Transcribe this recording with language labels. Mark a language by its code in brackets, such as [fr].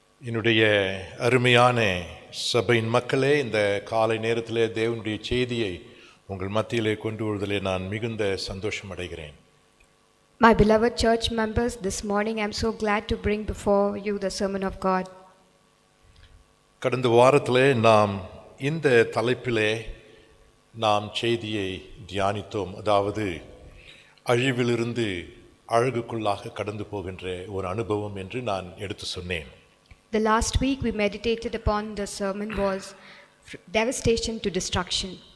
[ta] என்னுடைய அருமையான சபையின் மக்களே, இந்த காலை நேரத்திலே தேவனுடைய செய்தியை உங்கள் மத்தியிலே கொண்டு வருவதிலே நான் மிகுந்த சந்தோஷம் அடைகிறேன். [en] My beloved church members, this morning I'm so glad to bring before you the sermon of God. [ta] கடந்த வாரத்திலே நாம் இந்த தலைப்பிலே நாம் செய்தியை தியானித்தோம். அதாவது அழிவிலிருந்து அழகுக்குள்ளாக கடந்து போகின்ற ஒரு அனுபவம் என்று நான் எடுத்து சொன்னேன். [en] The last week we meditated upon the sermon was devastation to destruction.